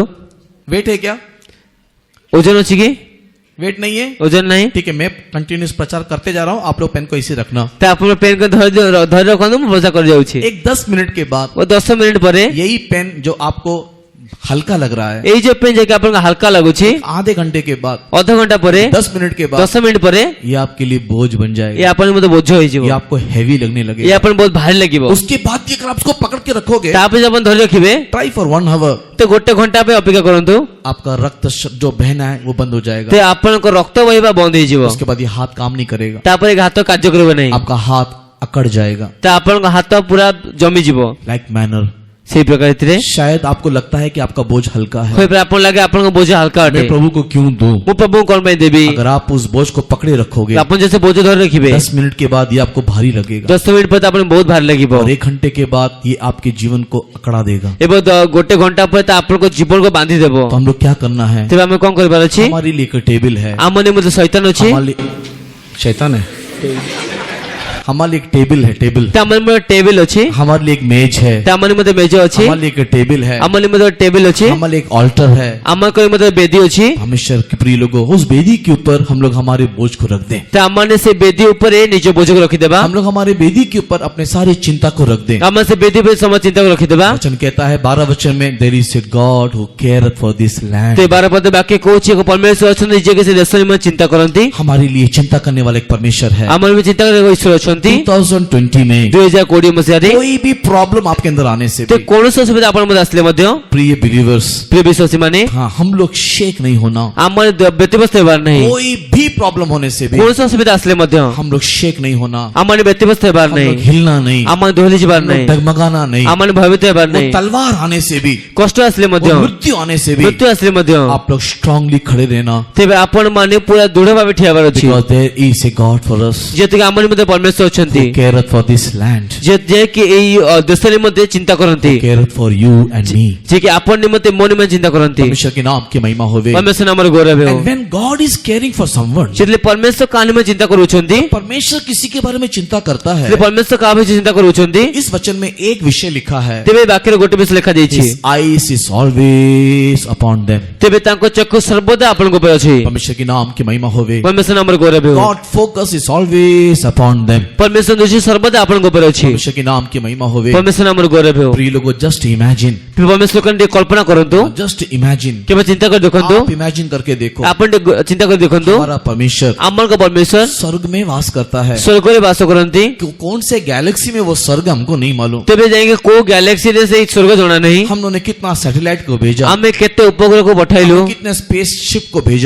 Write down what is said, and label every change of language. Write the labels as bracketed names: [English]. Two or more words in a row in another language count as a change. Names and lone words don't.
[Hindi] वेट है क्या? [Odia] ଓଜନ ଅଛି କି? [Hindi] वेट नहीं है? [Odia] ଓଜନ ନାହିଁ. [Hindi] ठीक है, मैं कंटिन्यूस प्रचार करते जा रहा हूँ. आप लोग पेन को ऐसे रखना. [Odia] ତ ଆପଣ ପେନ କୁ ଧରି ରଖନ୍ତୁ. ମୁଁ ପ୍ରଚାର କରି ଯାଉଛି. [Hindi] एक 10 मिनट के बाद [Odia] ଓ 10 ମିନିଟ ପରେ [Hindi] यही पेन जो आपको हल्का लग रहा है, [Odia] ଏଇ ଯୋଉ ପେନ୍ ଯାକି ଆପଣଙ୍କୁ ହାଲକା ଲାଗୁଛି [Hindi] आधे घंटे के बाद, [Odia] ଅଧ ଘଣ୍ଟା ପରେ [Hindi] 10 मिनट के बाद [Odia] 10 ମିନିଟ୍ ପରେ [Hindi] ये आपके लिए बोझ बन [Odia] ଏ [Hindi] जाएगा, [Odia] ଆପଣଙ୍କୁ ମଧ୍ୟ ବୋଝ ହେଇଯିବ, [Hindi] ये आपको हैवी लगने [Odia] ଏ [Hindi] लगेगा। [Odia] ଆପଣଙ୍କୁ ବହୁତ ଭାରି ଲାଗିବ। [Hindi] उसके बाद भी अगर आप उसको पकड़ के रखोगे, [Odia] ତାପରେ ଯଦି ଆପଣ ଧରି ରଖିବେ [English] try for 1 hour, [Odia] ତ ଗୋଟେ ଘଣ୍ଟା ପାଇଁ ଅପେକ୍ଷା କରନ୍ତୁ, [Hindi] आपका रक्त जो बहना है वो बंद हो [Odia] ତ [Hindi] जाएगा। [Odia] ଆପଣଙ୍କ ରକ୍ତ ବହିବା ବନ୍ଦ ହେଇଯିବ, [Hindi] उसके बाद ये हाथ काम नहीं करेगा, [Odia] ତାପରେ ହାତ କାର୍ଯ୍ୟ କରିବ ନାହିଁ, [Hindi] आपका हाथ अकड़ जाएगा, [Odia] ତ ଆପଣଙ୍କ ହାତ ପୁରା ଜମିଯିବ। [English] like manner. [Odia] ସେଇ ପ୍ରକାର ଏଥିରେ [Hindi] शायद आपको लगता है कि आपका बोझ हल्का है, [Odia] ହୋଇପାରେ ଆପଣ ଲାଗେ ଆପଣଙ୍କ ବୋଝ ହାଲକା ଅଟେ, [Hindi] मैं प्रभु को क्यों दूं? [Odia] ମୁଁ ପ୍ରଭୁଙ୍କୁ କଣ ପାଇଁ ଦେବି? [Hindi] अगर आप उस बोझ को पकड़े रखोगे, [Odia] ଆପଣ ଯଦି ସେ ବୋଝ ଧରି ରଖିବେ [Hindi] 10 मिनट के बाद ये आपको भारी लगेगा, [Odia] 10 ମିନିଟ୍ ପରେ ତ ଆପଣଙ୍କୁ ବହୁତ ଭାରି ଲାଗିବ, [Hindi] और 1 घंटे के बाद ये आपके जीवन को अकड़ा देगा। [Odia] ଏବଂ ଗୋଟେ ଘଣ୍ଟା ପରେ ତ ଆପଣଙ୍କ ଜୀବନକୁ ବାନ୍ଧି ଦେବ। [Hindi] तो हम लोग क्या करना है? [Odia] ତେବେ ଆମେ କଣ କରିବାର ଅଛି? [Hindi] हमारे लिए एक टेबल है, [Odia] ଆମ ନିମନ୍ତେ ଶୈତାନ ଅଛି, [Hindi] हमारे लिए शैतान है, हमारे लिए एक टेबल है, टेबल, [Odia] ତ ଆମ ନିମନ୍ତେ ଟେବୁଲ ଅଛି, [Hindi] हमारे लिए एक मेज है, [Odia] ତ ଆମ ନିମନ୍ତେ ମେଜ ଅଛି, [Hindi] हमारे लिए एक टेबल है, [Odia] ଆମ ନିମନ୍ତେ ଟେବୁଲ ଅଛି, [Hindi] हमारे लिए एक ऑल्टर है। [Odia] ଆମ ନିମନ୍ତେ ବେदी ଅଛି, [Hindi] परमेश्वर के प्रिय लोगों, उस बेदी के ऊपर हम लोग हमारे बोझ को रख दें, [Odia] ତ ଆମମାନେ ସେ ବେଦି ଉପରେ ନିଜ ବୋଝକୁ ରଖିଦେବା, [Hindi] हम लोग हमारे बेदी के ऊपर अपने सारी चिंता को रख दें। [Odia] ଆମେ ସେ ବେଦି ଉପରେ ସମସ୍ତ ଚିନ୍ତାକୁ ରଖିଦେବା। [Hindi] वचन कहता है 12 वचन में, [English] there is a God who careth for this land. [Odia] ତ 12 ପଦ ବାକ୍ୟ କହୁଛି ଏକ ପରମେଶ୍ୱର ଅଛନ୍ତି ଯିଏକି ସେ ଦେଶ ନିମନ୍ତେ ଚିନ୍ତା କରନ୍ତି, [Hindi] हमारे लिए चिंता करने वाला एक परमेश्वर है। [Odia] ଆମର ବି ଚିନ୍ତା କରିବା ଈଶ୍ୱର ଅଛନ୍ତି। [Hindi] 2020 में [Odia] 2020 ମସିହାରେ [Hindi] कोई भी प्रॉब्लम आपके अंदर आने से [Odia] ତ [Hindi] भी, [Odia] କୌଣସି ଅସୁବିଧା ଆପଣ ମଧ୍ୟ ଆସିଲେ ମଧ୍ୟ [Hindi] प्रिय बिलीवर्स, [Odia] ପ୍ରିୟ ବିଶ୍ୱାସୀ ମାନେ [Hindi] हाँ, हम लोग शेक नहीं होना। [Odia] ଆମର ବ୍ୟତିବ୍ୟସ୍ତ ହେବାର ନାହିଁ, [Hindi] कोई भी प्रॉब्लम होने से भी [Odia] କୌଣସି ଅସୁବିଧା ଆସିଲେ ମଧ୍ୟ [Hindi] हम लोग शेक नहीं होना, [Odia] ଆମମାନେ ବ୍ୟତିବ୍ୟସ୍ତ ହେବାର [Hindi] हम [Odia] ନାହିଁ, [Hindi] लोग हिलना नहीं, [Odia] ଆମମାନେ ଦୋହଲି ଯିବାର [Hindi] हम लोग [Odia] ନାହିଁ, [Hindi] डगमगाना नहीं, [Odia] ଆମମାନେ ଭୟଭୀତ ହେବାର [Hindi] वो [Odia] ନାହିଁ, [Hindi] तलवार आने से भी, [Odia] କଷ୍ଟ ଆସିଲେ ମଧ୍ୟ, [Hindi] वो मृत्यु आने से भी [Odia] ମୃତ୍ୟୁ ଆସିଲେ ମଧ୍ୟ [Hindi] आप लोग स्ट्रांगली खड़े रहना, [Odia] ତେବେ ଆପଣ ମାନେ ପୁରା ଦୃଢ ଭାବେ ଠିଆ ହେବାର ଅଛି, [English] because there is a God for us [Odia] ଯେତିକି ଆମ ନିମନ୍ତେ ପରମେଶ୍ୱର ଅଛନ୍ତି, [English] who careth for this land, [Odia] ଯେ କି ଏଇ ଦେଶ ନିମନ୍ତେ ଚିନ୍ତା କରନ୍ତି, [English] careth for you and me। [Odia] ଯେ କି ଆପଣ ନିମନ୍ତେ ମୋ ନିମନ୍ତେ ଚିନ୍ତା କରନ୍ତି। [Hindi] परमेश्वर के नाम की महिमा होवे। [Odia] ପରମେଶ୍ୱର ନାମର ଗୌରବ ହେଉ। [English] And when God is caring for someone, [Odia] ଯେତେବେଳେ ପରମେଶ୍ୱର କାହା ନିମନ୍ତେ ଚିନ୍ତା କରୁଛନ୍ତି, [Hindi] परमेश्वर किसी के बारे में चिंता करता है। [Odia] ଯେତେବେଳେ ପରମେଶ୍ୱର କାହା ବିଷୟରେ ଚିନ୍ତା କରୁଛନ୍ତି, [Hindi] इस वचन में एक विषय लिखा है, [Odia] ତେବେ ଏ ବାକ୍ୟରେ ଗୋଟେ ବିଷୟ ଲେଖାଯାଇଛି, [English] His eyes is always upon them। [Odia] ତେବେ ତାଙ୍କ ଚକ୍ଷୁ ସର୍ବଦା ଆପଣଙ୍କ ଉପରେ ଅଛି। [Hindi] परमेश्वर के नाम की महिमा होवे। [Odia] ପରମେଶ୍ୱର ନାମର ଗୌରବ ହେଉ। [English] God focus is always upon them। [Odia] ପରମେଶ୍ୱର ଦୃଷ୍ଟି ସର୍ବଦା ଆପଣଙ୍କ ଉପରେ ଅଛି। [Hindi] परमेश्वर के नाम की महिमा होवे। [Odia] ପରମେଶ୍ୱର ନାମର ଗୌରବ ହେଉ। [Hindi] प्रिय लोगों, [English] just imagine, [Odia] ପରମେଶ୍ୱର ଟିକେ କଳ୍ପନା କରନ୍ତୁ, [English] just imagine, [Odia] କେବେ ଚିନ୍ତା କରି ଦେଖନ୍ତୁ, [Hindi] आप इमेजिन करके देखो, [Odia] ଆପଣ ଟିକେ ଚିନ୍ତା କରି ଦେଖନ୍ତୁ, [Hindi] हमारा परमेश्वर [Odia] ଆମଙ୍କ ପରମେଶ୍ୱର [Hindi] स्वर्ग में वास करता है। [Odia] ସ୍ୱର୍ଗରେ ବାସ କରନ୍ତି। [Hindi] कौन से गैलेक्सी में वो स्वर्ग हमको नहीं मालूम। [Odia] ତେବେ ଯାଇକି କୋଉ ଗ୍ୟାଲେକ୍ସିରେ ସେଇ ସ୍ୱର୍ଗ ଜଣା ନାହିଁ। [Hindi] हम लोगों ने कितना सैटेलाइट को भेजा, [Odia] ଆମେ କେତେ ଉପଗ୍ରହକୁ ପଠାଇଲୁ, [Hindi] हमने कितने स्पेसशिप को भेजा,